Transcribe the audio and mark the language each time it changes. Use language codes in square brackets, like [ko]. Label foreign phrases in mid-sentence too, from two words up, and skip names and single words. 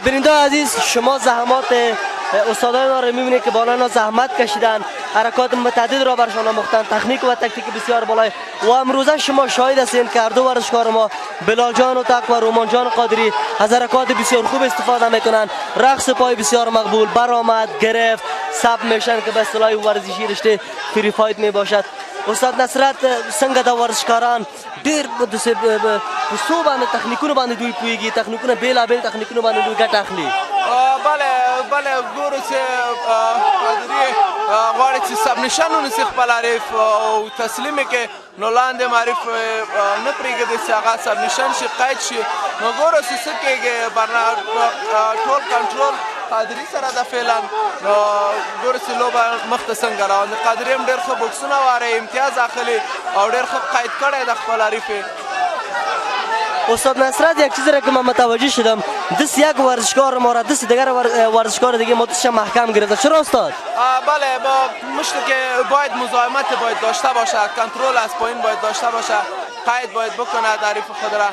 [fa] بیننده عزیز، شما زحمات استادان را میبینید که بالا زحمت کشیدن، حرکات متعدد را برشان آموختن، تکنیک و تکتیک بسیار بالای و امروزه شما شاهد هستید که هر دو ورزشکار ما بلال جان اوتک و رومان جان قادری از حرکات بسیار خوب استفاده میکنن، رقص پای بسیار مقبول، برآمد، گرفت، سب میشن که به اصطلاح ورزشی رشته [en] free fight [fa] می باشد. [ps] استاد نصرت، څنګه د ورزشکاران ډیر په څو باندې تخنیکونو باندې دوی پوهیږي، تخنیکونه بیلابیل تخنیکونو باندې دوی ګټه اخلي؟ بله ګورو چې قادري غواړي چې سب نشان ونیسي خپل حریف او تسلیمي کې نو لاندې حریف نه پرېږدي چې هغه سب نشان شي، قید شي. نو ګورو چې څه کېږي، ټول کنټرول قادری سره د فعلا ګورو چې لوبه مخته څنګه روانه. قادری هم ډېر ښه بوکسونه واره، امتیاز اخلي او ډېر ښه قید کړی د خپل حریف. [fa] استاد نصرت، یک چیزی را که من متوجه شدم، دست یک ورزشکار ما را دست دیگر ورزشکار دیگه مدتش محکم گرفته. چرا استاد؟ بله، با مشت که باید مزاحمت باید داشته باشه، کنترل از پایین باید داشته باشه، قید باید بکنه حریف خود را.